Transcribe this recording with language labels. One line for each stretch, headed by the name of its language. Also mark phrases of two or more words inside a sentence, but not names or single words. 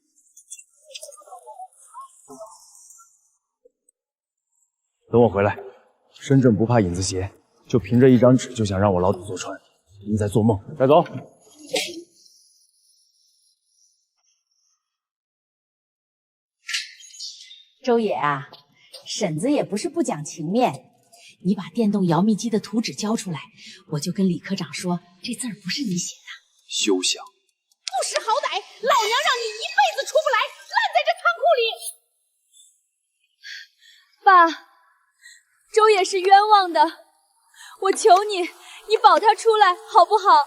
Chinese: 等我回来，身正不怕影子斜，就凭着一張紙就想讓我牢底坐穿，你在做夢。带走。周野啊，婶子也不是不講情面。你把電動搖蜜機的圖紙交出來，我就跟李科長說，這字兒不是你寫的。休想！不識好歹，老娘讓你一輩子出不來，爛在這倉庫裡。爸，周野是冤枉的，我求你，你保他出來好不好？